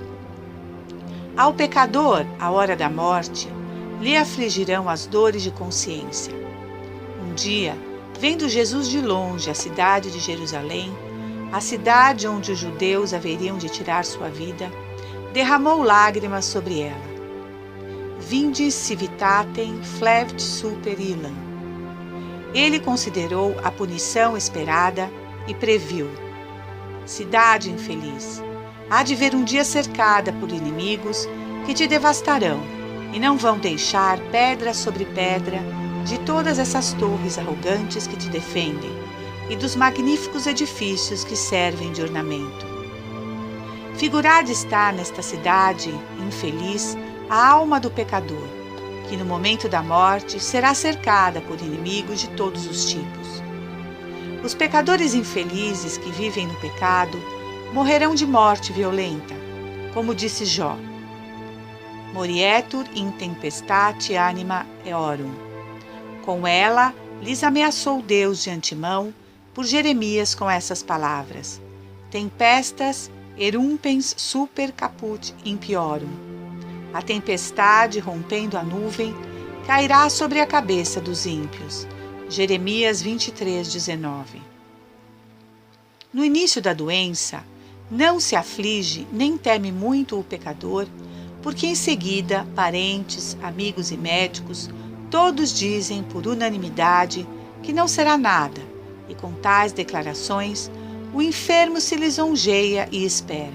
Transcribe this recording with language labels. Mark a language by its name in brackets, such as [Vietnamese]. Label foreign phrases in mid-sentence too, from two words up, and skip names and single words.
[Portuguese] Ao pecador, à hora da morte, lhe afligirão as dores de consciência. Um dia, vendo Jesus de longe a cidade de Jerusalém, a cidade onde os judeus haveriam de tirar sua vida, derramou lágrimas sobre ela. [Latin] Vinde civitatem flevit super illam. [Portuguese] Ele considerou a punição esperada e previu: cidade infeliz, há de ver um dia cercada por inimigos que te devastarão, e não vão deixar pedra sobre pedra de todas essas torres arrogantes que te defendem e dos magníficos edifícios que servem de ornamento. Figurada está nesta cidade infeliz a alma do pecador, que no momento da morte será cercada por inimigos de todos os tipos. Os pecadores infelizes que vivem no pecado morrerão de morte violenta, como disse Jó. [Latin] Morietur in tempestate anima eorum. [Portuguese] Com ela, lhes ameaçou Deus de antemão, por Jeremias com essas palavras: [Latin] Tempestas erumpens super caput impiorum. [Portuguese] A tempestade, rompendo a nuvem, cairá sobre a cabeça dos ímpios. Jeremias 23:19. No início da doença, não se aflige nem teme muito o pecador, porque em seguida parentes, amigos e médicos todos dizem por unanimidade que não será nada, e com tais declarações o enfermo se lisonjeia e espera.